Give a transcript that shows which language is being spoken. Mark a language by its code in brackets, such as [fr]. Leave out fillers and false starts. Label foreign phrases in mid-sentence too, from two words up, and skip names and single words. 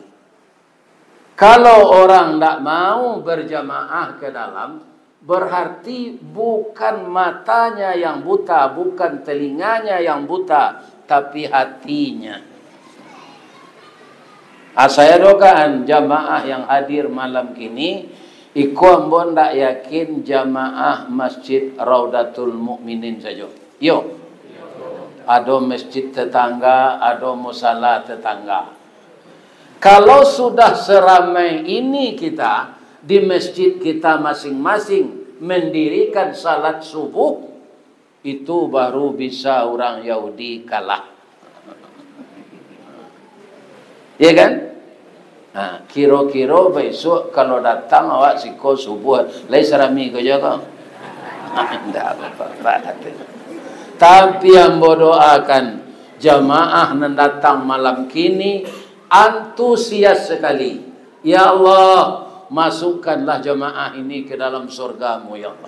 [id] Kalau orang tidak mau berjamaah ke dalam, berarti bukan matanya yang buta, bukan telinganya yang buta, tapi hatinya. Saya doakan jamaah yang hadir malam kini [min] Iko ambo ndak yakin [id] jamaah masjid Raudatul Mukminin saja. Yo. Ada masjid tetangga, ada musala tetangga. Kalau sudah seramai ini kita di masjid kita masing-masing mendirikan salat subuh, itu baru bisa orang Yahudi kalah. [min] Ya kan? Nah, kira-kira besok kalau datang awak siko subuh, lai serami ko jaga. [id] Tidak apa-apa. Tapi yang berdoakan jamaah yang datang malam kini antusias sekali. Ya Allah, masukkanlah jamaah ini ke dalam surgamu ya Allah.